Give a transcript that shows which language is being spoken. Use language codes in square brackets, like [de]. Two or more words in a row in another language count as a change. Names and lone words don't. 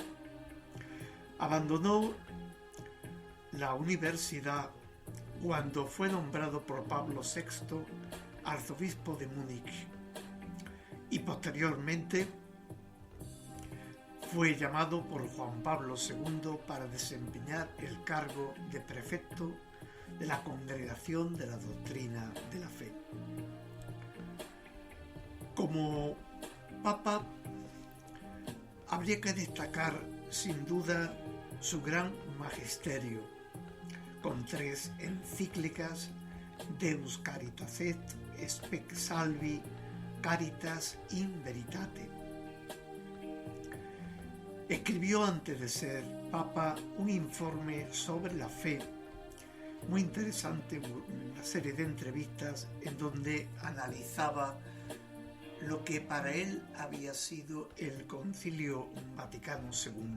[es] Abandonó la universidad cuando fue nombrado por Pablo VI arzobispo de Múnich y posteriormente fue llamado por Juan Pablo II para desempeñar el cargo de prefecto de la Congregación de la Doctrina de la Fe. Como Papa, habría que destacar sin duda su gran magisterio, con 3 encíclicas: Deus Caritas et, Spec Salvi, Caritas in Veritate. Escribió antes de ser Papa un informe sobre la fe, muy interesante, una serie de entrevistas en donde analizaba lo que para él había sido el Concilio Vaticano II.